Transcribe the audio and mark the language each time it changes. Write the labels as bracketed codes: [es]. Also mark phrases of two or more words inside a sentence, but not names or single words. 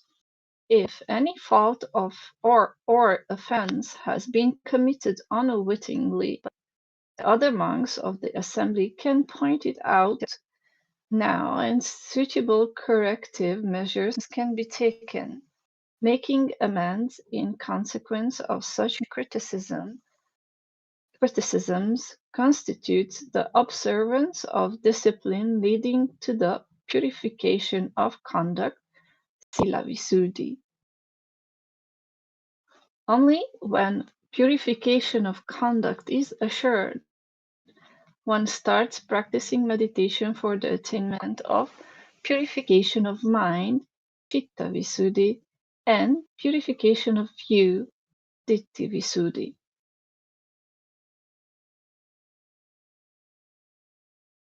[en] If any fault or offense has been committed unwittingly, the other monks of the assembly can point it out now, and suitable corrective measures can be taken. Making amends in consequence of such criticisms constitutes the observance of discipline leading to the purification of conduct, [pi] sila visuddhi. [en] Only when purification of conduct is assured, one starts practicing meditation for the attainment of purification of mind, [pi] citta visuddhi, [en] and purification of view, [pi] ditthi visuddhi.